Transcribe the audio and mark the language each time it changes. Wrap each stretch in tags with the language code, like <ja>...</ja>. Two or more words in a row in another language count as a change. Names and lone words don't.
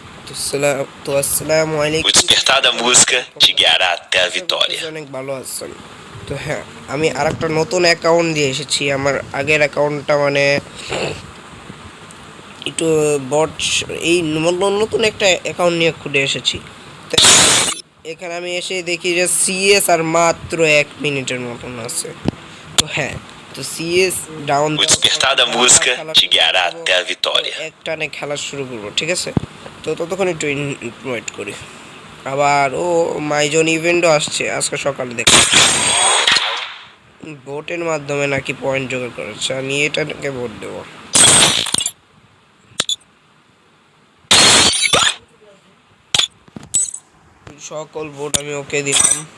<ar>আসসালামু</ar> <pt>O</pt> <ar>আলাইকুম।</ar> <pt>despertar da música te guiará até a</pt> <bn>আশা</bn> <pt>vitória.</pt> <bn>করতেছি অনেক ভালো আছেন। তো হ্যাঁ, আমি আরেকটা নতুন অ্যাকাউন্ট দিয়ে এসেছি। আমার আগের অ্যাকাউন্টটা মানে একটু বট, এই নতুন একটা অ্যাকাউন্ট নিয়ে খুলে এসেছি। তো এখানে আমি এসে দেখি যে সিএস আর মাত্র 1 মিনিটের মতন আছে। তো হ্যাঁ, তো সিএস ডাউন</bn> <pt>O</pt> <bn>দেওয়ার পর</bn> <pt>despertar da</pt> <bn>আমরা</bn> <pt>música</pt> <bn>খেলা</bn> <pt>te</pt> <bn>শুরু করে</bn> <pt>guiará</pt> <bn>দেবো।</bn> <pt>até a</pt> <bn>তো</bn> <pt>vitória.</pt> <bn>এক টানে খেলা শুরু করবো, ঠিক আছে? তো ততক্ষণ একটু ওয়েট করি। আবার মাইজন ইভেন্টও আসছে আজকে সকালে দেখি। ভোটের মাধ্যমে নাকি পয়েন্ট জোগাড় করেছে, আমি এটাকে ভোট দেবো। সকল ভোট আমি ওকে দিলাম।</bn>